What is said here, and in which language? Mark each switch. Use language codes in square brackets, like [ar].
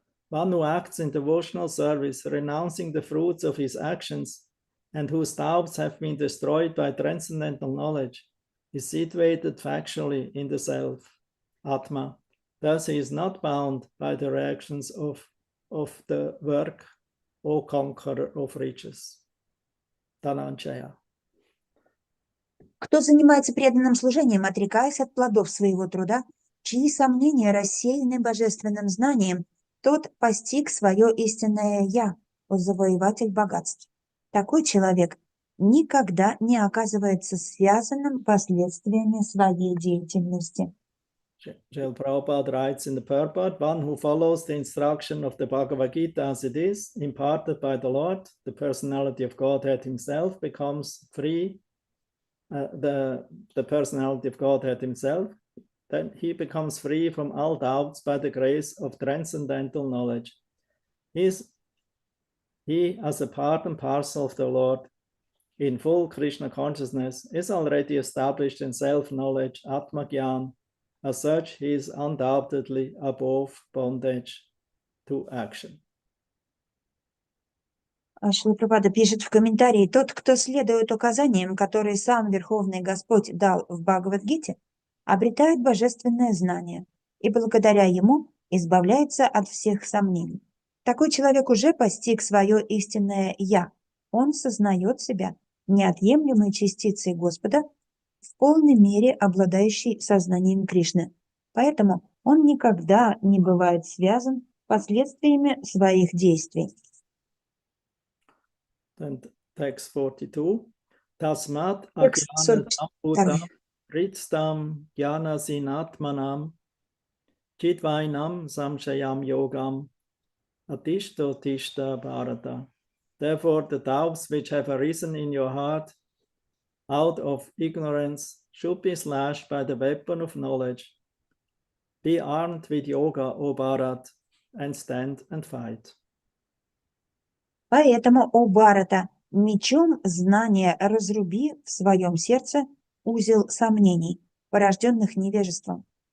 [en] One who acts in devotional service, renouncing the fruits of his actions, and whose doubts have been destroyed by transcendental knowledge, is situated factually in the self, Atma. Thus he is not bound by the reactions of the work, O conqueror of riches. Dhananjaya. [ru] Кто занимается преданным служением, отрекаясь от плодов своего труда, чьи сомнения рассеяны божественным знанием, тот постиг свое истинное «Я», о завоеватель богатств. Такой человек никогда не оказывается связанным последствиями своей деятельности. [en] Srila Prabhupada writes in the purport, one who follows the instruction of the Bhagavad Gita as it is, imparted by the Lord, the personality of Godhead himself becomes free, the personality of Godhead himself, then he becomes free from all doubts by the grace of transcendental knowledge. He, as a part and parcel of the Lord, in full Krishna consciousness is already established in self-knowledge, Atma-gyan. As such, he is undoubtedly above bondage to action. [ru] Шрила Прабхупада пишет в комментарии: тот, кто следует указаниям, которые сам Верховный Господь дал в Бхагавад-гите, обретает божественное знание и благодаря ему избавляется от всех сомнений. Такой человек уже постиг свое истинное «Я». Он сознает себя неотъемлемой частицей Господа, в полной мере обладающей сознанием Кришны. Поэтому он никогда не бывает связан последствиями своих действий. [en] Then text 42. Tasmat [ru] Текст [sa] ajnana [ru] 42. [sa] sambuddham pritstam jnana sinatmanam chidvainam samshayam yogam atishto tishta bharata. [en] Therefore, the doubts which have arisen in your heart out of ignorance should be slashed by the weapon of knowledge. Be armed with yoga, O Bharat, and stand and fight. [ru] Поэтому, о Бхарата, мечом знания разруби в своем сердце узел сомнений, порожденных невежеством.